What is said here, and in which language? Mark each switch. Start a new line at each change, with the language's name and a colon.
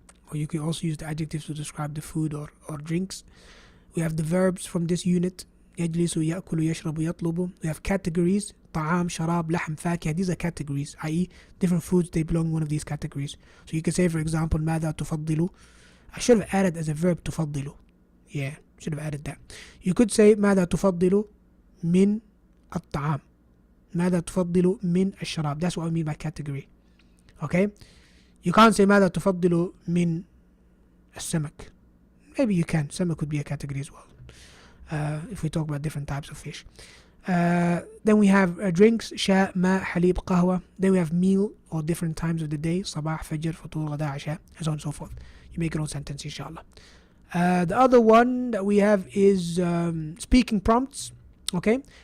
English: Or you can also use the adjectives to describe the food or drinks. We have the verbs from this unit.
Arabic: يجلس يأكل يشرب يطلب. We have categories. طعام شراب لحم فاكهة.
English: These are categories, i.e. different foods, they belong in one of these categories. So you can say, for example,
Arabic: ماذا تفضل
English: I should have added as a verb تفضل. Yeah, should have added that. You could say
Arabic: ماذا تفضل من الطعام. ماذا تفضل من الشراب.
English: That's what I mean by category. Okay? You can't say
Arabic: ماذا تفضل من السمك.
English: Maybe you can. Salmon could be a category as well. If we talk about different types of fish. Then we have drinks,
Arabic: شاء, ماء, حليب, قهوة.
English: Then we have meal or different times of the day,
Arabic: صباح, فجر, فطور, غداء, عشاء,
English: and so on and so forth. You make your own sentence, inshallah. The other one that we have is speaking prompts. Okay?